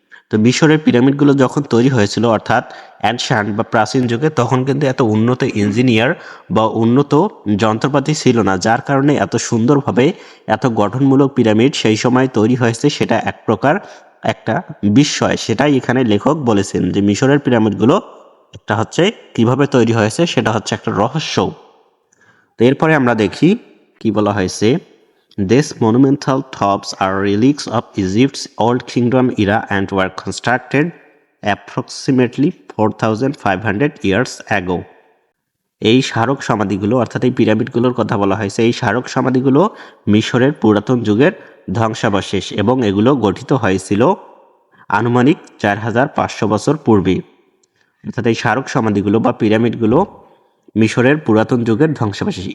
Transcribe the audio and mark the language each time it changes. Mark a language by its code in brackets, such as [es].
[bn] তো মিশরের পিরামিডগুলো যখন তৈরি হয়েছিল অর্থাৎ অ্যানশান্ট বা প্রাচীন যুগে, তখন কিন্তু এত উন্নত ইঞ্জিনিয়ার বা উন্নত যন্ত্রপাতি ছিল না, যার কারণে এত সুন্দরভাবে এত গঠনমূলক পিরামিড সেই সময় তৈরি হয়েছে। সেটা এক প্রকার একটা বিস্ময়। সেটাই এখানে লেখক বলেছেন যে মিশরের পিরামিডগুলো একটা হচ্ছে কিভাবে তৈরি হয়েছে সেটা হচ্ছে একটা রহস্য। তো এরপরে আমরা দেখি কি বলা হয়েছে। [en] These monumental tombs are relics of Egypt's Old Kingdom era and were constructed approximately 4,500 years ago. [bn] এই স্মারক সমাধিগুলো অর্থাৎ এই পিরামিডগুলোর কথা বলা হয়েছে। এই স্মারক সমাধিগুলো মিশরের পুরাতন যুগের ধ্বংসাবশেষ এবং এগুলো গঠিত হয়েছিল আনুমানিক 4,500 বছর পূর্বে। অর্থাৎ এই স্মারক সমাধিগুলো বা পিরামিডগুলো মিশরের পুরাতন যুগের ধ্বংসাবশেষ।